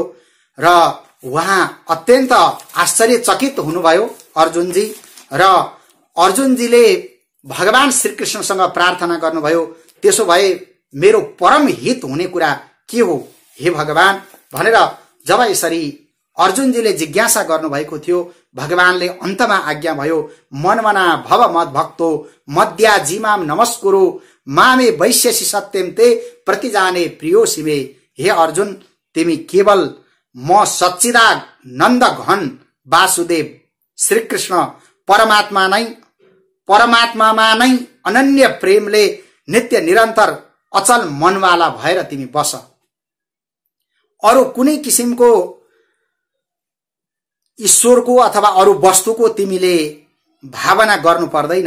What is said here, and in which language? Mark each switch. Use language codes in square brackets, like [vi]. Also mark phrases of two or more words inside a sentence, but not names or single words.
[ne] र उहाँ अत्यन्त आश्चर्यचकित हुनुभयो अर्जुनजी, र अर्जुनजीले भगवान श्रीकृष्णसँग प्रार्थना गर्नुभयो, त्यसो भए मेरो परम हित हुने कुरा के हो हे भगवान भनेर जब यसरी अर्जुनजीले जिज्ञासा गर्नुभएको थियो, भगवानले अन्तमा आज्ञा भयो, [sa] मनमना भव मद्भक्तो मद्या जीमाम नमस्कुरु मामे वैश्यसि सत्यम ते प्रतिजाने प्रियोसि मे। [ne] हे अर्जुन, तिमी केवल म सच्चिदानन्द घन वासुदेव श्रीकृष्ण परमात्मामा नै अनन्य प्रेमले नित्य निरन्तर अचल मनवाला भएर तिमी बस। अरु कुनै किसिमको ईश्वरको अथवा अरु वस्तुको तिमीले भावना गर्नु पर्दैन।